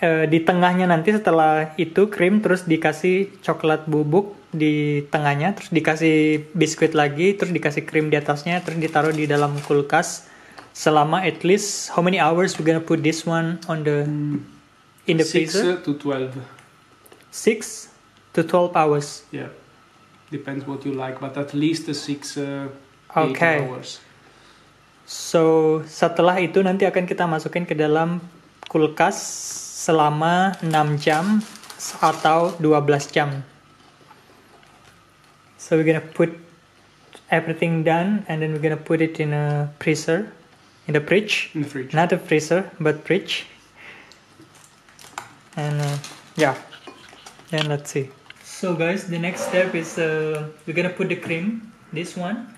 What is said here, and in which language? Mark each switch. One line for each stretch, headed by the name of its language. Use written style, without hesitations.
Indonesian: Di tengahnya nanti setelah itu krim, terus dikasih coklat bubuk di tengahnya, terus dikasih biskuit lagi, terus dikasih krim di atasnya, terus ditaruh di dalam kulkas selama
English: at least how many hours we're gonna put this one on the in the freezer? 6 to 12. 6 to 12 hours. Yeah. Depends what you like, but at least 6 8 Okay. hours.
Indonesian: So, setelah itu nanti akan kita masukin ke dalam kulkas selama 6 jam atau 12 jam.
English: So, we're gonna put everything done and then we're gonna put it in a freezer, in the fridge. In the fridge. Not a freezer, but fridge. And yeah, then let's see. So guys, the next step is we're gonna put the cream, this one,